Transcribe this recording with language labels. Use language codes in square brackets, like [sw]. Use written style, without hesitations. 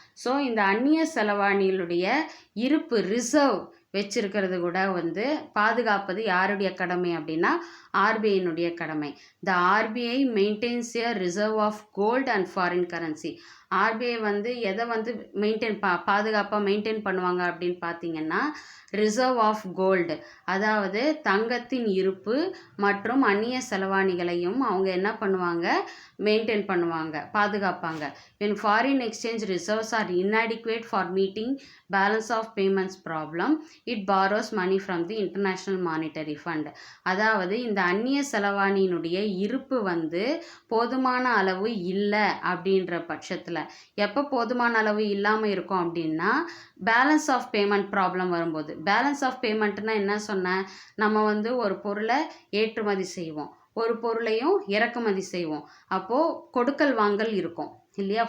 [ta] So இந்த அந்நிய செலவாணிகளுடைய இருப்பு ரிசர்வ் வச்சிருக்கிறது கூட வந்து பாதுகாப்பது யாருடைய கடமை அப்படின்னா ஆர்பிஐனுடைய கடமை. [en] The RBI maintains a reserve of gold and foreign currency. [ta] RBI வந்து எதை வந்து பாதுகாப்பாக மெயின்டைன் பண்ணுவாங்க அப்படின்னு பார்த்தீங்கன்னா, ரிசர்வ் ஆஃப் கோல்டு, அதாவது தங்கத்தின் இருப்பு மற்றும் அந்நிய செலவாணிகளையும் அவங்க என்ன பண்ணுவாங்க, மெயின்டைன் பண்ணுவாங்க, பாதுகாப்பாங்க. [en] when foreign exchange reserves are inadequate for meeting balance of payments problem, it borrows money from the international monetary fund. [ta] அதாவது இந்த அந்நிய செலவாணியினுடைய இருப்பு வந்து போதுமான அளவு இல்லை அப்படின்ற பட்சத்தில், எப்போ போதுமான அளவு இல்லாமல் இருக்கும் அப்படின்னா, பேலன்ஸ் ஆஃப் பேமெண்ட் ப்ராப்ளம் வரும்போது. பேலன்ஸ் ஆஃப் பேமெண்ட்னா என்ன சொன்னேன், நம்ம வந்து ஒரு பொருளை ஏற்றுமதி செய்வோம், ஒரு பொருளையும் இறக்குமதி செய்வோம், அப்போது கொடுக்கல் வாங்கல் இருக்கும் இல்லையா.